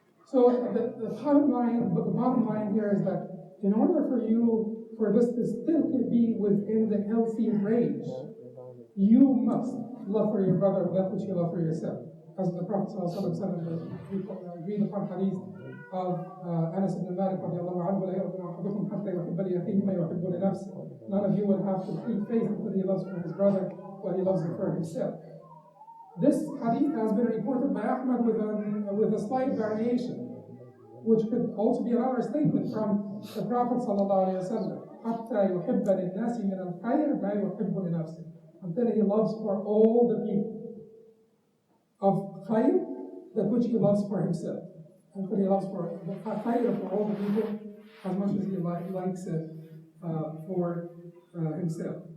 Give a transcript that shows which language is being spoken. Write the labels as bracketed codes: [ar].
[en] So the bottom line here is that in order for this to still be within the healthy range, you must love for your brother that which you love for yourself. As the Prophet ﷺ said in the agreed upon hadith, [ar] of Anas ibn Malik radiallahu anhu, لا يؤمن أحدكم حتى يحب لأخيه ما يحب لنفسه. [en] None of you will have complete faith until he loves for his brother what he loves for himself. This hadith has been reported by Ahmad with a slight variation, which could also be another statement from the Prophet ﷺ. [ar] حتى يحب للناس من الخير ما يحب لنفسه. [en] Until he loves for all the people of khayr that which he loves for himself. Until he loves for the khayr for all the people as much as he likes it for himself.